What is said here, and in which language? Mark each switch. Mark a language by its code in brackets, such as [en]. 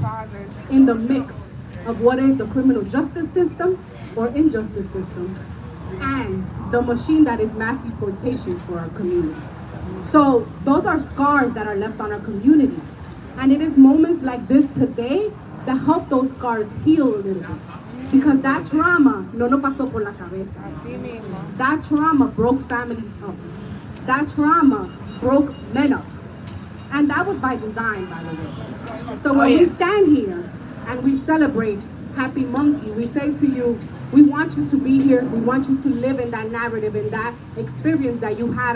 [en] up in the mix of what is the criminal justice system or injustice system and the machine that is mass deportations for our community. So those are scars that are left on our communities. And it is moments like this today that help those scars heal a little bit. Because that trauma [es] no nos pasó por la cabeza. [en] That trauma broke families up. That trauma broke men up. And that was by design, by the way. So when we stand here and we celebrate Happy Munkey, we say to you, we want you to be here. We want you to live in that narrative, in that experience that you had.